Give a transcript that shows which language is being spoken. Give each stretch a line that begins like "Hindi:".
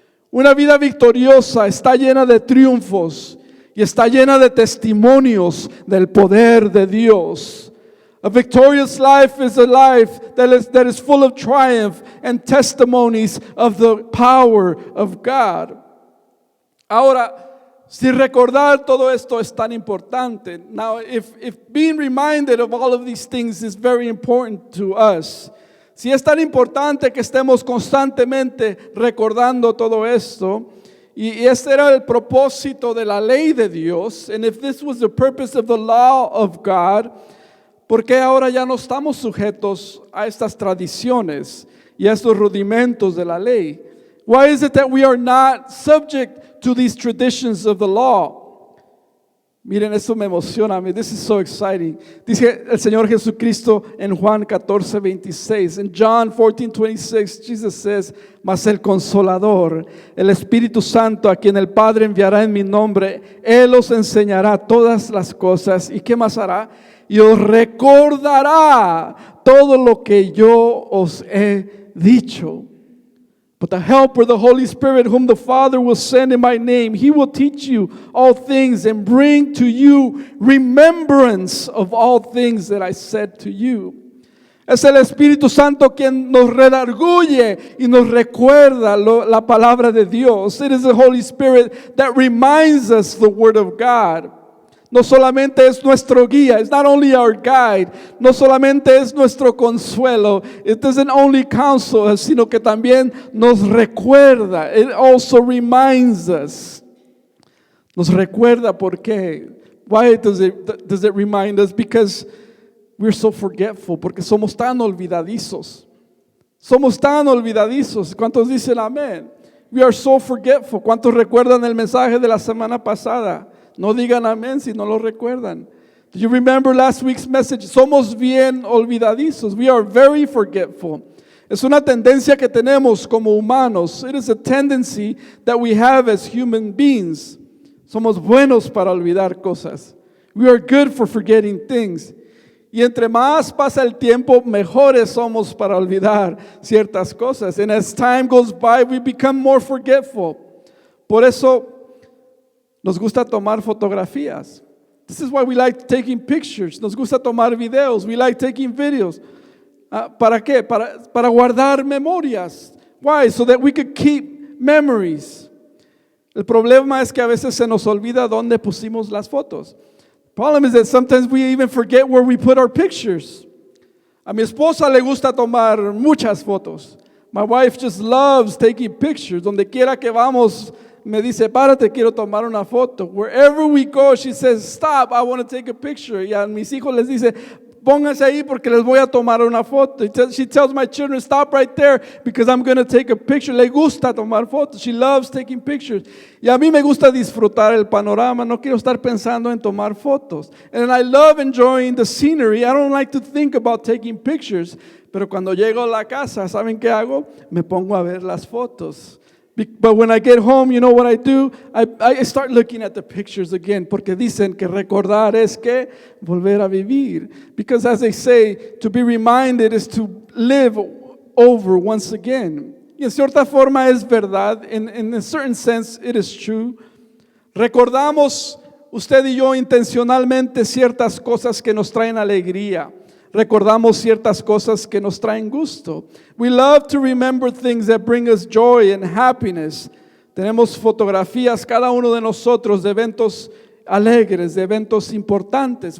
Spanish: Una vida victoriosa está llena de triunfos y está llena de testimonios del poder de Dios.
English: A victorious life is a life that is full of triumph and testimonies of the power of God.
Spanish: Ahora, si recordar todo esto es tan importante,
English: now if being reminded of all of these things is very important to us,
Spanish: si es tan importante que estemos constantemente recordando todo esto, y este era el propósito de la ley de Dios,
English: and if this was the purpose of the law of God,
Spanish: ¿por qué ahora ya no estamos sujetos a estas tradiciones y a estos rudimentos de la ley?
English: Why is it that we are not subject to these traditions of the law?
Spanish: Miren, eso me emociona a mí.
English: This is so exciting.
Spanish: Dice el Señor Jesucristo en Juan 14:26.
English: In John 14:26, Jesus says,
Spanish: mas el Consolador, el Espíritu Santo, a quien el Padre enviará en mi nombre, Él os enseñará todas las cosas. ¿Y qué más hará? Y os recordará todo lo que yo os he dicho.
English: But the Helper, the Holy Spirit, whom the Father will send in my name, He will teach you all things and bring to you remembrance of all things that I said to you.
Spanish: Es el Espíritu Santo quien nos redarguye y nos recuerda la palabra de Dios.
English: It is the Holy Spirit that reminds us the Word of God.
Spanish: No solamente es nuestro guía,
English: it's not only our guide,
Spanish: no solamente es nuestro consuelo,
English: it doesn't only counsel us,
Spanish: sino que también nos recuerda,
English: it also reminds us.
Spanish: Nos recuerda por qué.
English: Why does it remind us? Because we're so forgetful,
Spanish: porque somos tan olvidadizos. Somos tan olvidadizos. ¿Cuántos dicen amén?
English: We are so forgetful.
Spanish: ¿Cuántos recuerdan el mensaje de la semana pasada? No digan amén si no lo recuerdan.
English: Do you remember last week's message?
Spanish: Somos bien olvidadizos.
English: We are very forgetful.
Spanish: Es una tendencia que tenemos como humanos.
English: It is a tendency that we have as human beings.
Spanish: Somos buenos para olvidar cosas.
English: We are good for forgetting things.
Spanish: Y entre más pasa el tiempo, mejores somos para olvidar ciertas cosas.
English: And as time goes by, we become more forgetful.
Spanish: Por eso nos gusta tomar fotografías.
English: This is why we like taking pictures.
Spanish: Nos gusta tomar videos.
English: We like taking videos.
Spanish: ¿Para qué? Para guardar memorias.
English: Why? So that we could keep memories.
Spanish: El problema es que a veces se nos olvida dónde pusimos las fotos.
English: The problem is that sometimes we even forget where we put our pictures.
Spanish: A mi esposa le gusta tomar muchas fotos.
English: My wife just loves taking pictures.
Spanish: Donde quiera que vamos, me dice, párate, quiero tomar una foto.
English: Wherever we go, she says, stop, I want to take a picture.
Spanish: Y a mis hijos les dice, pónganse ahí porque les voy a tomar una foto.
English: She tells my children, stop right there because I'm going to take a picture.
Spanish: Le gusta tomar fotos.
English: She loves taking pictures.
Spanish: Y a mí me gusta disfrutar el panorama. No quiero estar pensando en tomar fotos.
English: And I love enjoying the scenery. I don't like to think about taking pictures.
Spanish: Pero cuando llego a la casa, ¿saben qué hago? Me pongo a ver las fotos.
English: But when I get home, you know what I do? I start looking at the pictures again,
Spanish: porque dicen que recordar es que volver a vivir.
English: Because as they say, to be reminded is to live over once again.
Spanish: Y en cierta forma es verdad.
English: In a certain sense, it is true.
Spanish: Recordamos usted y yo intencionalmente ciertas cosas que nos traen alegría. Recordamos ciertas cosas que nos traen gusto.
English: We love to remember things that bring us joy and happiness.
Spanish: Tenemos fotografías, cada uno de nosotros, de eventos alegres, de eventos importantes.